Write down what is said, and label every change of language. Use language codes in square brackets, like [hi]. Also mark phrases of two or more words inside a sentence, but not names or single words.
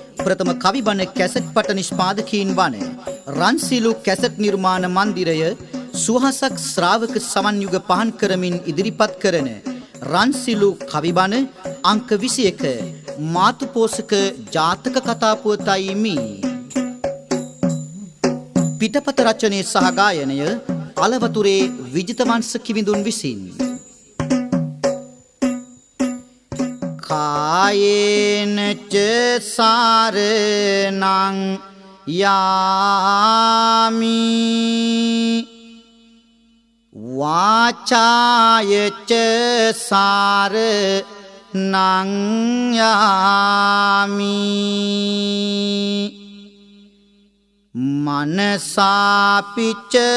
[si] ප්‍රථම කවිබණ කැසට් පට නිෂ්පාදකීන් වන රන්සිලු කැසට් නිර්මාණ මන්දිරය සුවහසක් ශ්‍රාවක සමන්යුග පහන් කරමින් ඉදිරිපත් කරන රන්සිලු කවිබණ අංක 21 මාතුපෝසක ජාතක කතා පුවතයි මේ. පිටපත රචනය සහ ගායනය අලවතුරේ විජිතවංශ කිවිඳුන් විසින්. [pi] කායේන ච සාරණං යාමි වාචාය ච සාරණං යාමි මනසාපිච